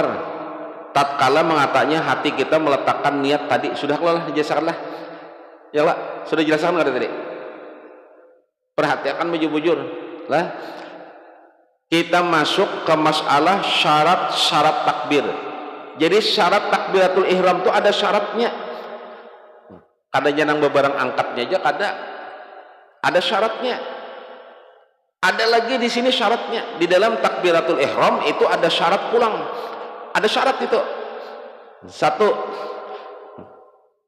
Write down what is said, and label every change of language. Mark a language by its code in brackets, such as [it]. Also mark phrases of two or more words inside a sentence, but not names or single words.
[id] Tatkala mengatanya hati kita meletakkan niat tadi. Sudah lah dijelaskanlah. Ya lah, sudah jelaskan enggak tadi? Perhatikan baju-bujur. Lah. Kita masuk ke masalah syarat-syarat takbir. Jadi syarat takbiratul ihram itu ada syaratnya. [bjn] Kadanya nang bebarang angkatnya aja kada. [id] Ada syaratnya. Ada lagi di sini syaratnya. Di dalam takbiratul ihram itu ada syarat pulang. Ada syarat itu. 1.